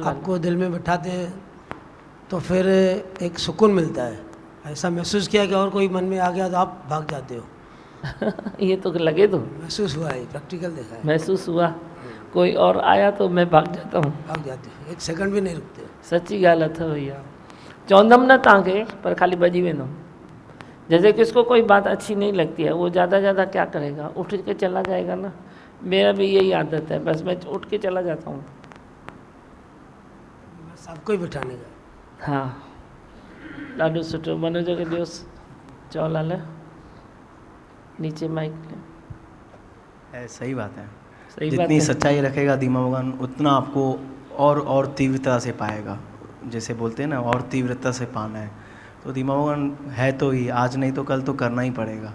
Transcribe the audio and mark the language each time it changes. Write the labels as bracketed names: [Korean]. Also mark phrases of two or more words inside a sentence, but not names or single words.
[Hindi] आपको दिल में बिठाते हैं तो फिर एक सुकून मिलता है। ऐसा महसूस किया कि और कोई मन में आ गया तो आप भाग जाते हो। ये तो लगे तो महसूस हुआ है, प्रैक्टिकल देखा है। महसूस हुआ, कोई और आया तो मैं भाग जाता हूँ। भाग जाते हो, एक सेकंड भी नहीं रुकते। [Sindhi] सच्ची ॻाल्हि अथव भैया। चवंदमि न तव्हांखे, पर खाली भॼी वेंदुमि। [Hindi] जैसे किसको कोई बात अच्छी नहीं लगती है, वो ज़्यादा क्या करेगा, उठ के चला जाएगा ना। मेरा भी यही आदत है, बस मैं उठ के चला जाता हूँ। सबको ही बिठाने का। हाँ, [Sindhi] ॾाढो सुठो। मनोज खे ॾियोसि, चओ लाल नीचे माइक ले। [Hindi] सही बात है। सही जितनी बात है। सच्चाई रखेगा दीमा भगवान, उतना आपको और तीव्रता से पाएगा। जैसे बोलते हैं ना, और तीव्रता से पाना है, तो दीमा भगवान है तो ही, आज नहीं तो कल तो करना ही पड़ेगा।